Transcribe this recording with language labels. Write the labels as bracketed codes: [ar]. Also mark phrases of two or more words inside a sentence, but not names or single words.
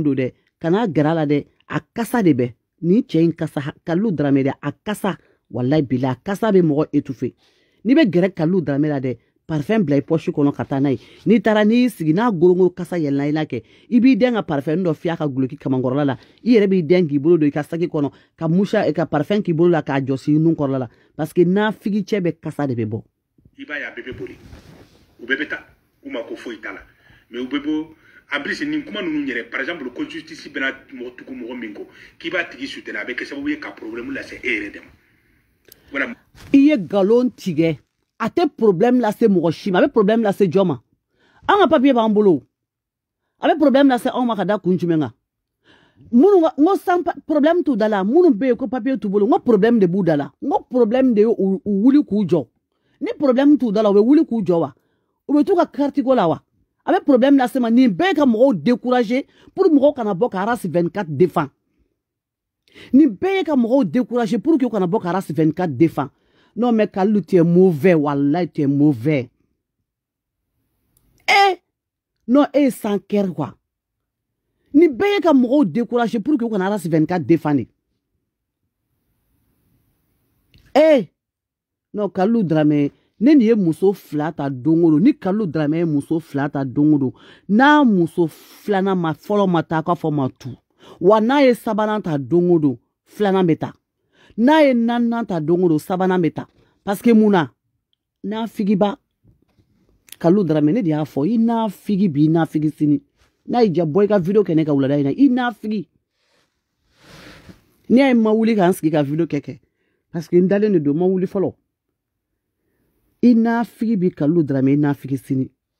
[bm] don dɛ kana gɛrɛ a la dɛ a kasa de bɛ ni cɛ in kasa Kalilu Daramɛ dɛ a kasa walayi bila a kasa bɛ mɔgɔ étouffé n'i bɛ gɛrɛ Kalilu Daramɛ la dɛ parfum bila i poche kɔnɔ ka taa n'a ye n'i taara n'i sigi n'a gorongoro kasa yɛlɛnna i la kɛ i b'i den ka parfum dɔ fiyɛ a ka guloki kamankɔrɔla la i yɛrɛ b'i den k'i bolo don i ka saki kɔnɔ ka musa ka parfum k'i bolo la k'a jɔsi i nun kɔrɔla la parce que nafigi cɛ bɛ kasa de bɛ bɔ i b'a ye a bɛɛ bɛ boli u bɛɛ bɛ taa u ma ko foyi t'a la mais u bɛ bɔ [fr] en plus [bm] nin kuma ninnu yɛrɛ [fr] par exemple [bm] ko justice bɛna mɔgɔ tugu mɔgɔ min kɔ k'i b'a tigi soutenir a bɛ kɛ sababu ye ka problème lase e yɛrɛ de ma voilà i ye nkalon tigɛ a tɛ problème lase mɔgɔ si ma a bɛ problème lase jɔn ma an ka papier b'an bolo a bɛ problème lase anw ma ka da kun jumɛn kan minnu n ko san problème t'u da la minnu bɛ yen ko papier t'u bolo n ko problème de b'u da la n ko problème de ye u wuli k'u jɔ ni problème t'u da la u bɛ wuli k'u jɔ wa u bɛ t'u ka carte ko la wa a bɛ problème lase ma nin bɛɛ ka mɔgɔw décourager pour mɔgɔw kana bɔ ka RAS 24 défend nin bɛɛ ye ka mɔgɔw décourager [fr] pour que [bm] u kana bɔ ka RAS 24 défend [fr] non mais Kalilu tu es mauvais wallahi tu es mauvais non sans cœur quoi [bm] ni bɛɛ ye ka mɔgɔw décourager [fr] pour que [bm] u kana RAS 24 défendre non Kalilu Daramɛ ne nin ye muso fila ta don o don ni Kalilu Daramɛ ye muso fila ta don o don n'a muso filanan ma fɔlɔ ma taa k'a fɔ ma tu wa n'a ye sabanan ta don o don filanan bɛ taa n'a ye naaninan ta don o don sabanan bɛ taa parce que mun na n'a figiba Kalilu Daramɛ ne de y'a fɔ i n'a figi bi i n'a figi sini n'a y'i ja bɔ i ka video kɛ ne ka wulada in na i n'a figi ne y'a ye ma wuli k'an sigi ka video kɛ parce que n dalen de don ma wuli fɔlɔ i n'a figi bi Kalilu Daramɛ i n'a figi sini